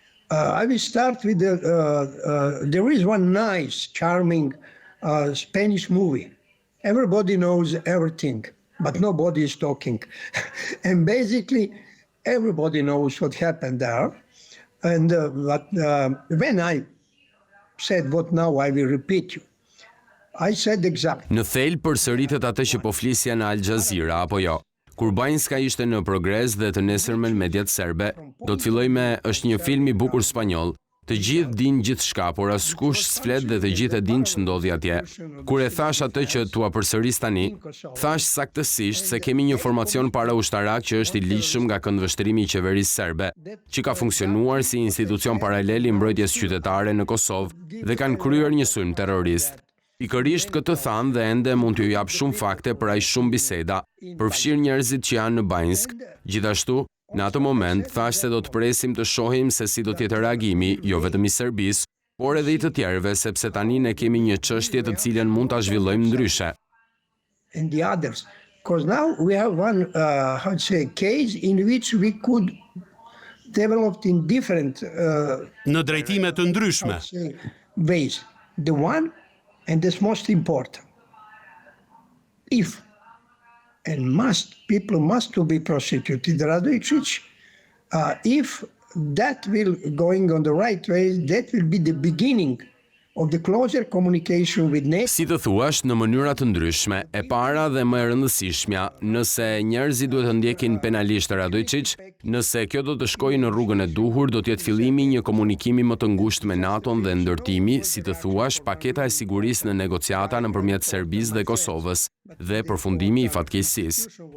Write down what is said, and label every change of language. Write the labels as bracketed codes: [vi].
[en] I will start with there is one nice, charming Spanish movie. Everybody knows everything, but nobody is talking. And basically, everybody knows what happened there. And when I said what now, I will repeat you. I said exactly. [sq] Në thelb përsëritet atë që po flisja në Al Jazeera, apo jo? Kur Banjska ishte në progres dhe të nesërmen mediat serbe, do të filloj me është një film i bukur spanjoll. Të gjithë din gjithçka, por askush s'flet dhe të gjithë e din ç'ndodhi atje. Kur e thash atë që tua përsëris tani, thash saktësisht se kemi një formacion paraushtarak që është i ligjshëm nga këndvështrimi i qeverisë serbe, që ka funksionuar si institucion paralel i mbrojtjes qytetare në Kosovë dhe kanë kryer një sulm terrorist. Pikërisht këtë thanë dhe ende mund t'ju jap shumë fakte për aq shumë biseda, përfshirë njerëzit që janë në Banjsk. Gjithashtu, në atë moment thash se do të presim të shohim se si do të jetë reagimi, jo vetëm i Serbisë, por edhe i të tjerëve, sepse tani ne kemi një çështje të cilën mund ta zhvillojmë ndryshe. [en] And the others, because now we have one case in which we could develop in different [sq] në drejtime të ndryshme. [en] Ways. The one, and that's most important, if and people must to be prosecuted, Radojičić, if that will going on the right way, that will be the beginning of the closer communication with NATO. [sq] Si të thuash, në mënyra të ndryshme, e para dhe më e rëndësishmja, nëse njerëzit duhet të ndjekin penalisht Radojičić, nëse kjo do të shkojë në rrugën e duhur, do të jetë fillimi një komunikimi më të ngushtë me NATO-n dhe ndërtimi, si të thuash, paketa e sigurisë në negociata nëpërmjet Serbisë dhe Kosovës dhe përfundimi i fatkeqësisë.